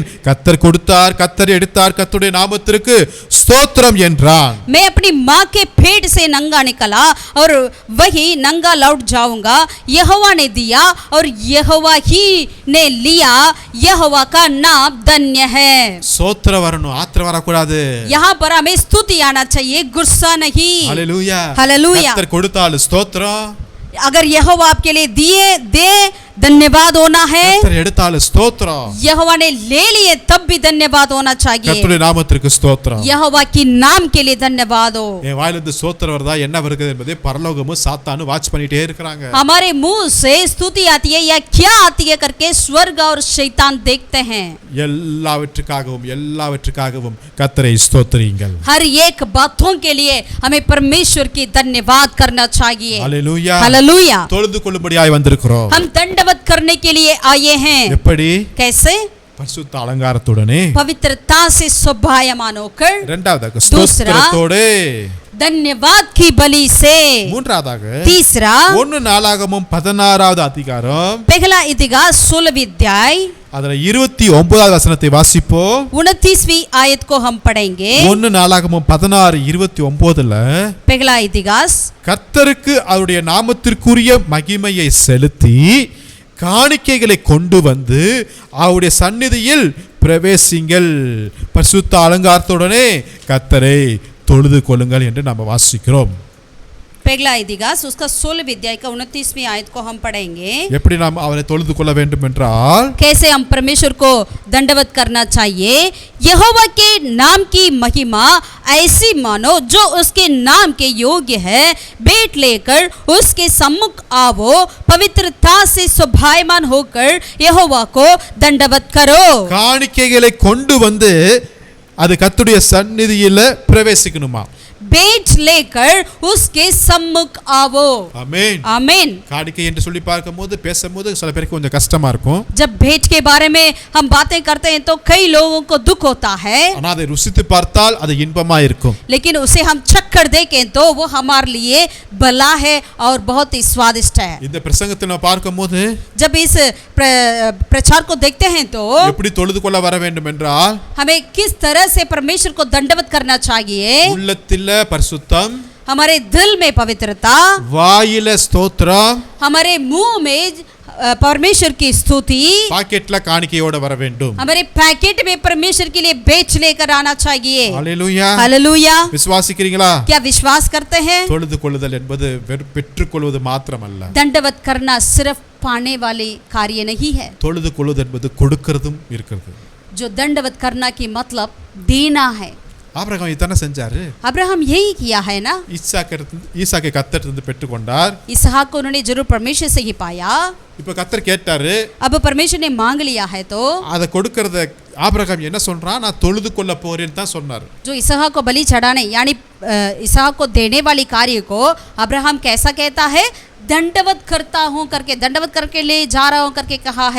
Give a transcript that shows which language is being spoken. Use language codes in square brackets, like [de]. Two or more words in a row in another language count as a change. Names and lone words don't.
[ta] கர்த்தர் கொடுத்தார், கர்த்தர் எடுத்தார், கர்த்தருடைய நாமத்திற்கு ஸ்தோத்திரம் என்றான். [hi] मैं अपनी माँ के पेट से नंगा निकला और वही नंगा लौट जाऊंगा। यहोवा ने दिया और यहोवा ही ने लिया, यहोवा का नाम धन्य है। [ta] ஸ்தோத்திரம் வரணும், ஆத்திரம் வரக்கூடாது. [hi] यहाँ पर हमें स्तुति आना चाहिए, गुस्सा नहीं। [ta] ஹalleluya. [hi] हालेलूया। [ta] கர்த்தர் கொடுத்தால் ஸ்தோத்திரம், [hi] अगर यहोवा आपके लिए दिए दे धन्यवाद होना है। [ta] கர்த்தர் எடுத்தால் ஸ்தோத்திரம், [hi] यहोवा ने ले लिए तब भी धन्यवाद होना चाहिए। [ta] கர்த்தருடைய நாமத்திற்கு ஸ்தோத்திரம். [hi] यहोवा की नाम के लिए धन्यवाद हो। [ta] என் வாயிலிருந்து ஸ்தோத்திரம் வருதா என்ன வருகிறது என்பதை பரலோகமும் சாத்தானும் வாட்ச் பண்ணிட்டே இருக்காங்க. [hi] हमारे मुंह से स्तुति आती है या क्या आती है करके स्वर्ग और शैतान देखते हैं। [ta] எல்லாவற்றுக்காகவும் கர்த்தரை ஸ்தோத்திரியுங்கள். [hi] हर एक बातों के लिए हमें परमेश्वर की धन्यवाद करना चाहिए। [ta] ஹalleluya. [hi] हालेलूया। [ta] தொழுது கொள்ளும்படியாய் வந்திருக்கிறோம். [hi] हम दंडवत करने के लिए आए हैं। [ta] எப்படி? [hi] कैसे? [ta] பரிசுத்த அலங்காரத்துடனே, [hi] पवित्रता से शोभायमान होकर, [ta] இரண்டாவதாக ஸ்தோத்திரத்தோடு, [hi] धन्यवाद की बलि से, [ta] மூன்றாவதாக [hi] तीसरा [ta] 1 நாளாகமம் 16வது அதிகாரம் [hi] पहला इतिहास 16वीं अध्याय [ta] அதுல 29வது வசனத்தை வாசிப்போம். [hi] 29वीं आयत को हम पढ़ेंगे। [ta] 1 நாளாகமம் 16:29ல [hi] पहला इतिहास, [ta] கர்த்தருக்கு அவருடைய நாமத்திற்குரிய மகிமையை செலுத்தி காணிக்கைகளை கொண்டு வந்து அவருடைய சந்நிதியில் பிரவேசிங்கள், பரிசுத்த அலங்காரத்துடனே கர்த்தரை தொழுது கொள்ளுங்கள் என்று நாம் வாசிக்கிறோம். [hi] पहला इतिहास उसका 16वीं अध्याय का 29वीं आयत को हम पढ़ेंगे। [ta] எப்படி நாம் அவரை தொழுது கொள்ள வேண்டும் என்றால், [hi] कैसे हम परमेश्वर को दंडवत करना चाहिए। यहोवा के नाम की महिमा ऐसी मानो जो उसके नाम के योग्य है, बेट लेकर उसके सम्मुख आवो, पवित्रता से शोभायमान होकर यहोवा को दंडवत करो। [ta] காணிக்கைகளை கொண்டு வந்து அது கர்த்தருடைய சந்நிதியில பிரவேசிக்கணுமா? [hi] बेट लेकर उसके सम्मुख आवो। [ta] ஆமென். [hi] आमीन। [ta] காணிக்கை என்று சொல்லி பார்க்கும்போது பேசும்போது சில பேருக்கு கொஞ்சம் கஷ்டமா இருக்கும். [hi] जब भेंट के बारे में हम बातें करते हैं तो कई लोगों को दुख होता है, [ta] ஆனா அதை ருசித்து பார்த்தால் அது இன்பமா இருக்கும். [hi] लेकिन उसे हम चखकर देखें तो वो हमारे लिए भला है और बहुत ही स्वादिष्ट है। [ta] இந்த பிரசங்கத்தை நம்ம பார்க்கும்போது [hi] जब इस प्रचार को देखते हैं तो [ta] எப்படி தொழுது கொள்ள வர வேண்டும் என்றால், [hi] हमें किस तरह से परमेश्वर को दंडवत करना चाहिए। [ta] உள்ளத்தில பரிசுத்தம், [hi] हमारे दिल में पवित्रता, [ta] வாயில ஸ்தோத்திரம், [hi] हमारे मुंह में परमेश्वर की स्तुति, [ta] பாக்கெட்ல காணிக்கையோட வர வேண்டும். [hi] हमारे पैकेट में परमेश्वर के लिए बेच लेकर आना चाहिए। [ta] ஹalleluya. [hi] हालेलूया। [ta] விசுவாசிக்கிறீங்களா? [hi] क्या विश्वास करते हैं? [ta] தொழுது கொள்ளுதல் என்பது பெற்றுக்கொள்வது மாத்திரமல்ல. [hi] दंडवत करना सिर्फ पाने वाली कार्य नहीं है। [ta] தொழுது கொள்வது என்பது கொடுக்கிறதும் இருக்கிறது. [hi] जो दंडवत करना की मतलब देना है। [ta] ஆபிரகாம் இதானே செஞ்சாரு. [hi] अब्राहम यही किया है ना. [ta] ஈசாக்கை கர்த்தரிடமிருந்து பெற்றுக்கொண்டார். [hi] इसहाक को उन्होंने जरूर परमेश्वर से ही पाया. [ta] இப்ப கர்த்தர் கேட்டாரு. [hi] अब परमेश्वर ने मांग लिया है तो [ta] அத கொடுக்கறத ஆபிரகாம் என்ன சொல்றான், நான் தொழுது கொள்ள போறேன்னு தான் சொன்னார். [hi] जो इसहाक को बलि चढ़ाने यानी इसहाक को देने वाली कार्य को अब्राहम कैसा कहता है, दंडवत करता हूं करके, दंडवत करके ले जा रहा हूं करके कहा है.